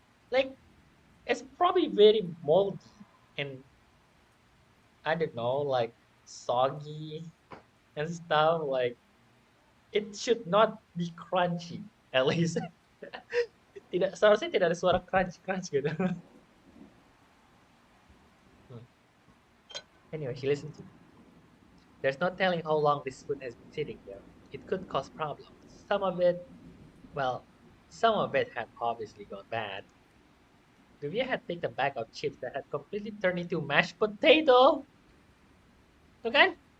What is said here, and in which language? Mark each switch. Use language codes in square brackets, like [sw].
[en] Like, it's probably very moldy and I don't know, like soggy and stuff. Like, it should not be crunchy, at least. [id] Seharusnya tidak ada suara crunch crunch gitu. Hmm. [en] Anyway, she listened to me. There's no telling how long this food has been sitting there. It could cause problems. Some of it, well, some of it had obviously gone bad. Revia had picked a bag of chips that had completely turned into mashed potato. [id] Tuh kan?